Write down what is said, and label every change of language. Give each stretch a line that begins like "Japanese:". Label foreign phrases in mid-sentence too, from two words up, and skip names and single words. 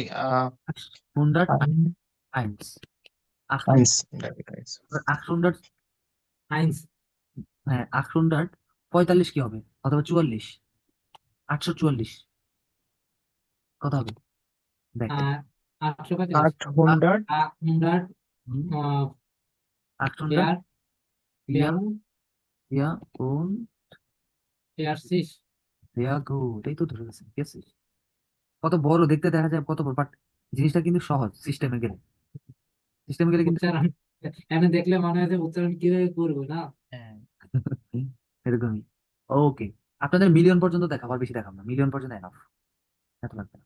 Bangla: 801 এবার 800 হ্যাঁ 845 কি হবে? অথবা 44 844 কত হবে? দেখ 835 800 100 800 পেয়ার
German: ja und
Bangla: পেয়ার 6
German: sehr gut
Bangla: এই তো ধরে গেছেন, ঠিক আছে? কত বড় দেখতে দেখা যায়, কত বড়, বাট জিনিসটা কিন্তু সহজ সিস্টেমে গেলে কিন্তু উচ্চারণ এখানে দেখলে মনে হয় যে উচ্চারণ কিভাবে করবো না। হ্যাঁ এরকমই। ওকে, আপনাদের মিলিয়ন পর্যন্ত দেখাবো, আর বেশি দেখাবো না, মিলিয়ন পর্যন্ত এনাফ, এত লাগবে না।